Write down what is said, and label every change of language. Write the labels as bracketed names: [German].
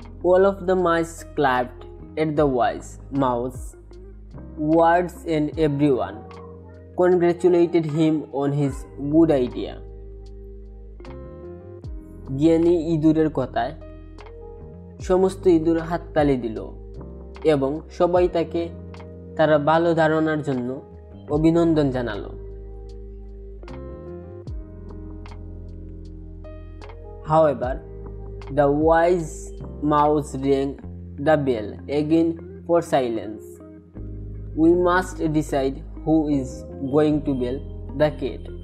[English] All of the mice clapped at the wise mouse words and everyone congratulated him on his good idea. [Bangla] জ্ঞানী ইঁদুরের কথায় সমস্ত ইঁদুর হাততালি দিল এবং সবাই তাকে তার ভালো ধারণার জন্য অভিনন্দন জানালো। [English] However, the wise mouse rang the bell again for silence. We must decide who is going to bell the cat.